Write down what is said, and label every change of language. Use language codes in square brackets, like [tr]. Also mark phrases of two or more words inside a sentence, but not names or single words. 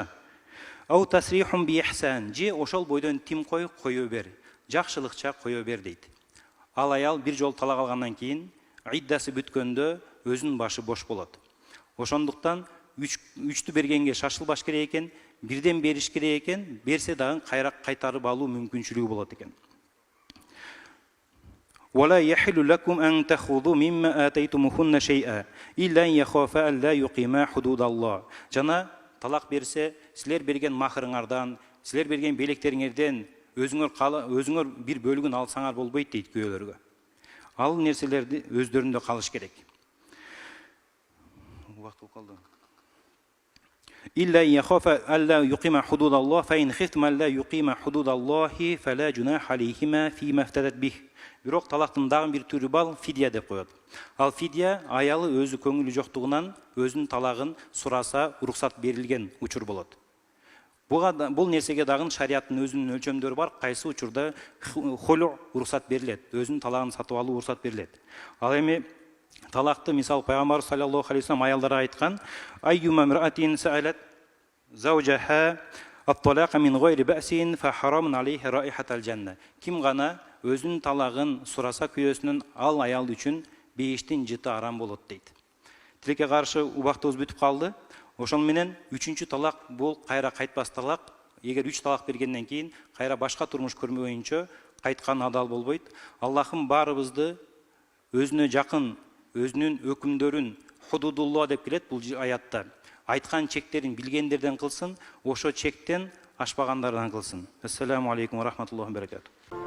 [ar] أو تسريح بإحسان, [ky] же ошол бойдон тим кой бер, жакшылыкча кое бер дейт. Ал аял бир жол талак алгандан кийин иддасы бүткөндө өзүнүн башы бош болот. Ошондуктан үчтү бергенге шашылбаш керек экен, бирден бериш керек экен, берсе дагы кайра кайтарып алуу мүмкүнчүлүгү болот экен. [ar] ولا يحل لكم أن تأخذوا مما آتيتموهن شيئا إلا أن يخافا ألا يقيما حدود الله. [ky] Жана талак берсе, силер берген махырыңардан, силер берген белектериңерден өзүңөр бир бөлүгүн алсаңар болбойт дейт күйөөлөргө. Ал нерселерди өздөрүндө калыш керек. Убакыт калды. [ar] إلا أن يخافا ألا يقيما حدود الله فإن خفتم ألا يقيما حدود الله فلا جناح عليهما فيما افتدت به. [ky] Бирок талактын дагы бир түрү бар, фидия деп коет. Ал фидия аялы өзү көңүлү жоктугунан өзүнүн талагын сураса уруксат берилген учур болот. Бул нерсеге дагы шариаттын өзүнүн өлчөмдөрү бар. Кайсы учурда холу уруксат берилет, өзүнүн талагын сатып алуу уруксат берилет. Ал эми талакты мисал пайгамбар [ar] صلى الله عليه وسلم [ky] аялдарга айткан: [ar] "أيما امرأة سألت زوجها الطلاق من غير بأس فحرام عليه رائحة الجنة." [ky] Ким гана өзүнүн талагын сураса күйөөсүнөн, ал аял үчүн бейиштин жыты арам болот дейт. Тилекке каршы убактыбыз бүтүп калды. Ошон менен 3-чү талак бул кайра кайтпас талак. Эгер 3 талак бергенден кийин кайра башка турмуш көрмөгөнчө кайткан адал болбойт. Аллахым баарыбызды өзүнө жакын, өзүнүн өкүмдөрүн худудулла деп келет бул аятта. Айткан чектерин билгендерден кылсын, ошо чектен ашпагандардан кылсын. [ar] السلام عليكم ورحمة الله وبركاته.